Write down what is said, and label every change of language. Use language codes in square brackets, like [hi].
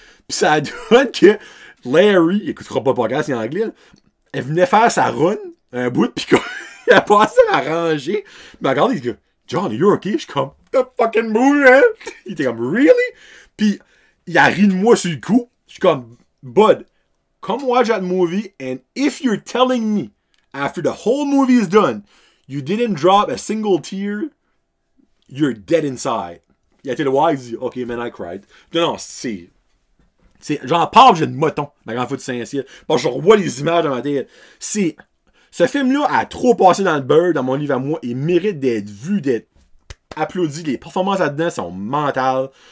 [fr] Pis ça donne que Larry, il écoutera pas le podcast, il est anglais, là, elle venait faire sa run, un bout, pis il a passé la rangée. Mais regarde, il dit, [en] John, are you okay? [fr] Je suis comme, [en] the fucking moon, man! [fr] Il était comme, [en] really? [fr] Pis il a ri de moi sur le coup. Je suis comme, [en] Bud, come watch that movie, and if you're telling me, after the whole movie is done, you didn't drop a single tear, you're dead inside. [fr] Il a été le voir, il dit, [en] okay, man, I cried. [fr] Non, j'en parle, j'ai une moton, ma grande foot de Saint-Cyr. Bon, je revois les images dans ma tête. Ce film-là a trop passé dans le beurre, dans mon livre à moi. Il mérite d'être vu, d'être applaudi. Les performances là-dedans sont mentales.